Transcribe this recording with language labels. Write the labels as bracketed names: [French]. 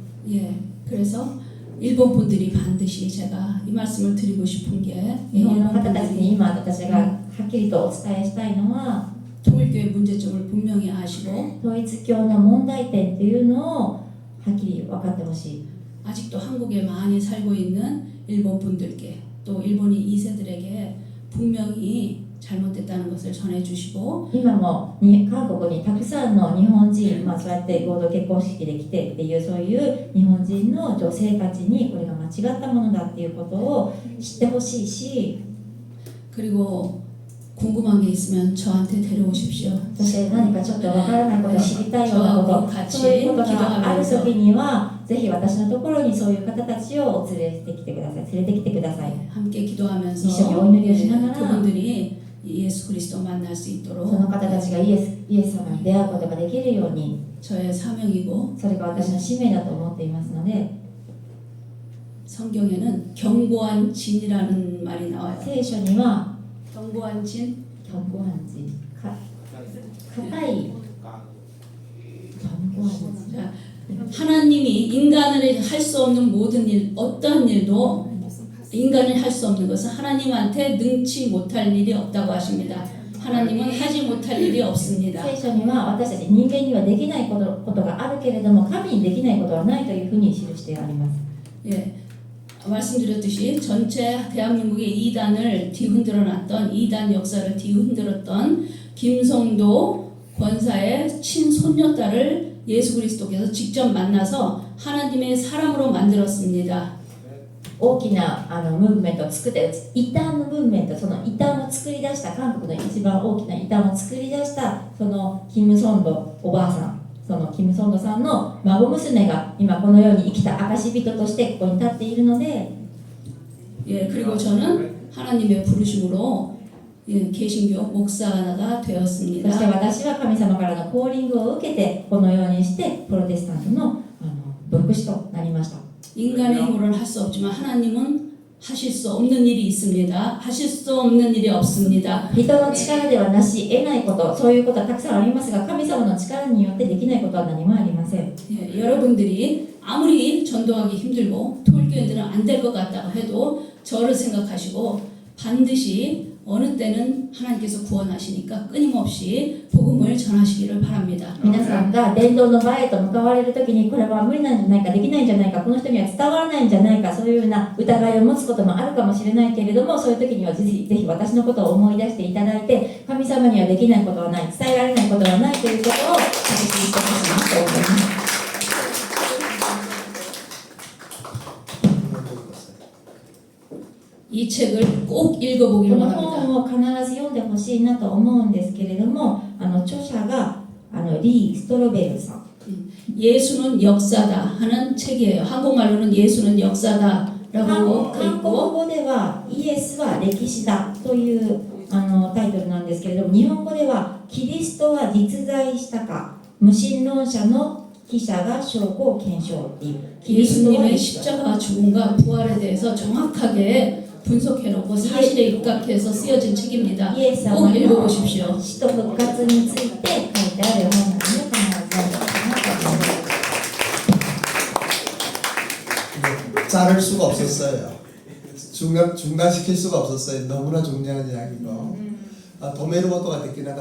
[Korean] 예, 그래서 일본 분들이 반드시 제가 이 말씀을 드리고 싶은 게 [Japanese] 日本の [Korean] 일본 [Japanese] 方たちに今私がはっきりとお伝えしたいのは [Korean] 통일교의 문제점을 분명히 아시고 [Japanese] 統一教の問題点っていうのをはっきり分かってほしい。 [Korean] 아직도 한국에 많이 살고 있는 일본 분들께 또 일본인 2세들에게 분명히 잘못됐다는 것을 전해주시고 [Japanese] 今も韓国にたくさんの日本人、そうやって合同結婚式で来てっていうそういう日本人の女性たちにこれが間違ったものだっていうことを知ってほしいし [Korean] 그리고 궁금한 게 있으면 저한테 데려오십시오. [Japanese] そして何かちょっとわからないこと知りたいようなことそういうことがある時にはぜひ私のところにそういう方たちを連れてきてください [Korean] 함께 기도하면서 이셔 오늘이 오시나가라. 그분들이 예수 그리스도 만날 수 [Japanese] そ [Korean] 있도록 [Japanese] の方たちがイエス様に出会うことができるように [Korean] 저의 사명이고 [Japanese] それが私の使命だと思っていますので [Korean] 성경에는 견고한 진이라는 말이 나와요. [Japanese] 聖書には [Korean] 견고한 진 [Japanese] 頑固判事硬い頑固判事 [Korean] 자, 하나님이 인간을 할 수 없는 모든 일, 어떠한 일도 인간이 할 수 없는 것은 하나님한테 능치 못할 일이 없다고 하십니다. 하나님은 하지 못할 일이 없습니다. [Japanese] 聖書には私たち人間にはできないことがあるけれども神にできないことはないというふうに記してあります。 [Korean] 예, 말씀드렸듯이 전체 대한민국의 이단을 뒤흔들어 놨던 이단 역사를 뒤흔들었던 김성도 권사의 친손녀딸을 예수 그리스도께서 직접 만나서 하나님의 사람으로 만들었습니다. [Japanese] 大きなムーブメントを作って異端のムーブメントその異端を作り出した韓国の一番大きな異端を作り出したそのキム・ソンドおばあさんそのキム・ソンドさんの孫娘が今この世に生きた証人としてここに立っているので [Korean] 예, 그리고 저는 하나님의 부르심으로 예, 개신교 목사가 [Japanese] そして [Korean] 되었습니다. [Japanese] 私は神様からのコーリングを受けてこのようにしてプロテスタントの牧師となりました [Korean] 인간의 힘으로는 할 수 없지만 하나님은 하실 수 없는 일이 있습니다. 하실 수 없는 일이 없습니다. [Japanese] 人の力ではなし得ないことそういうことはたくさんありますが神様の力によってできないことは何もありません [Korean] 예, 여러분들이 아무리 전도하기 힘들고 토일교인들은 안 될 것 같다고 해도 저를 생각하시고 반드시 어느 때는 하나님께서 구원하시니까 끊임없이 복음을 전하시기를 바랍니다. [Japanese] 皆さんが伝道の場へと向かわれるときにこれは無理なんじゃないかできないんじゃないかこの人には伝わらないんじゃないかそういうような疑いを持つこともあるかもしれないけれどもそういう時にはぜひ私のことを思い出していただいて神様にはできないことはない伝えられないことはないということを確認してほしいと思います [Korean] 이 책을 꼭 읽어보기를 [Japanese] この [Korean] 바랍니다. [Japanese] 本を必ず読んでほしいなと思うんですけれども著者がリー・ストロベルさん [Korean] 예수는 역사다 하는 책이에요. 한국말로는 예수는 역사다라고 [Japanese] 韓国 [Korean] 있고 [Japanese] 語ではイエスは歴史だというタイトルなんですけれども日本語ではキリストは実在したか無神論者の記者が証拠を検証っていうキリストは [Korean] 예수님의 [Japanese] リスト [Korean] 십자가 죽음과 부활에 대해서 정확하게 분석해놓고 사실에 입각해서 쓰여진 책입니다. [Japanese] イエス様 [Korean] 꼭 [Japanese] の [Korean] 읽어보십시오. [Japanese] 死と復活について書いてある本なので必ず読んでほしいなと思います。 [Korean] 자를 수가 없었어요. 중단시킬 수가 없었어요. 너무나 중요한 이야기고. 도메르 모토가 됐긴 하다.